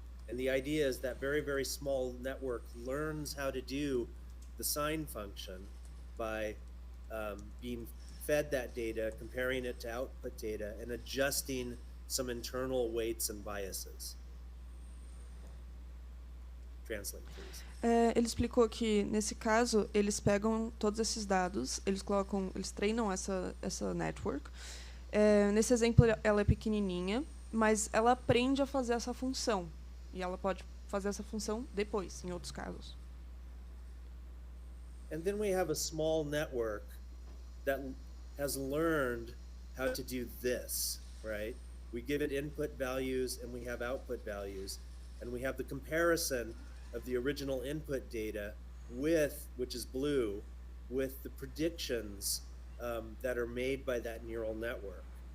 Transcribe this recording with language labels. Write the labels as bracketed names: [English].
[English] And the idea is that very, very small network learns how to do the sign function by being fed that data, comparing it to output data, and adjusting some internal weights and biases. Translate, please. [Portuguese] Ele explicou que, nesse caso, eles pegam todos esses dados, eles treinam essa network. Nesse exemplo, ela é pequenininha, mas ela aprende a fazer essa função. E ela pode fazer essa função depois, em outros casos. [English] And then we have a small network that has learned how to do this, right? We give it input values and we have output values, and we have the comparison of the original input data which is blue, with the predictions that are made by that neural network.